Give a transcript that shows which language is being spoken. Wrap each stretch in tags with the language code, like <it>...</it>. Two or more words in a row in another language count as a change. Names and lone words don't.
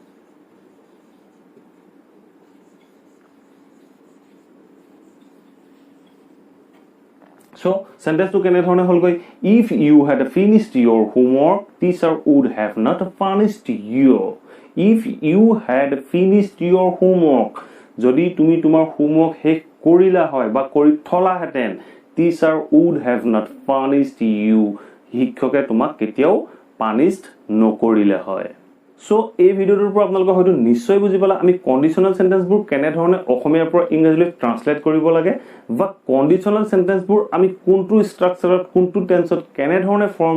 <en>so sentence</en> <as>টো কেনে ধৰণে হ'ল গৈ</as> <en>if you had finished your homework teacher would have not punished you if you had finished your homework</en> <as>যদি তুমি তোমাৰ homework শেষ কৰিলা হয় বা কৰি থলা হেতেন</as> <en>teacher would have not punished you</en> <as>শিক্ষকে তোমাক কেতিয়াও punished নকৰিলে হয় so এই ভিডিওটোৰ পৰা আপোনালোকে হয়তো নিশ্চয় বুজি পালা আমি</as> <en>conditional sentences</en> <as>কেনে ধৰণে অসমীয়াৰ পৰা ইংৰাজীলৈ ট্ৰান্সলেট কৰিব লাগে বা</as> <en>conditional sentences</en> <as>আমি কোনটো ষ্ট্ৰাকচাৰত কোনটো টেন্সত কেনে ধৰণে ফৰ্ম</as>